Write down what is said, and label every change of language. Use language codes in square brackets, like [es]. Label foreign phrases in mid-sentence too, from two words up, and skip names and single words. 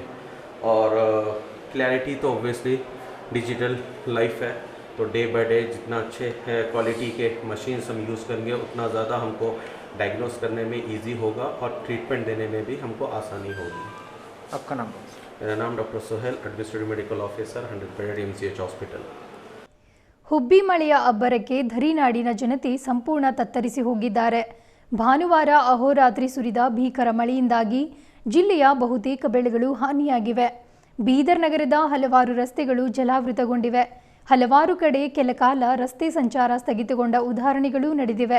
[hi] और क्लैरिटी तो [en] obviously digital life [hi] है, तो [en] day by day [hi] जितना अच्छे क्वालिटी के मशीन्स हम यूज़ करेंगे उतना ज़्यादा हमको डायग्नोस करने में इजी होगा और ट्रीटमेंट देने में भी हमको आसानी होगी। आपका नाम? मेरा नाम डॉक्टर सोहेल, [en] administrative medical officer, 100 bedded MCH hospital. [kn] ಹುಬ್ಬಿ ಮಳೆಯ ಅಬ್ಬರಕ್ಕೆ ಧರಿನಾಡಿನ ಜನತೆ ಸಂಪೂರ್ಣ ತತ್ತರಿಸಿ ಹೋಗಿದ್ದಾರೆ. ಭಾನುವಾರ ಅಹೋರಾತ್ರಿ ಸುರಿದ ಭೀಕರ ಮಳೆಯಿಂದಾಗಿ ಜಿಲ್ಲೆಯ ಬಹುತೇಕ ಬೆಳೆಗಳು ಹಾನಿಯಾಗಿವೆ. ಬೀದರ್ ನಗರದ ಹಲವಾರು ರಸ್ತೆಗಳು ಜಲಾವೃತಗೊಂಡಿವೆ. ಹಲವಾರು ಕಡೆ ಕೆಲಕಾಲ ರಸ್ತೆ ಸಂಚಾರ ಸ್ಥಗಿತಗೊಂಡ ಉದಾಹರಣೆಗಳು ನಡೆದಿವೆ.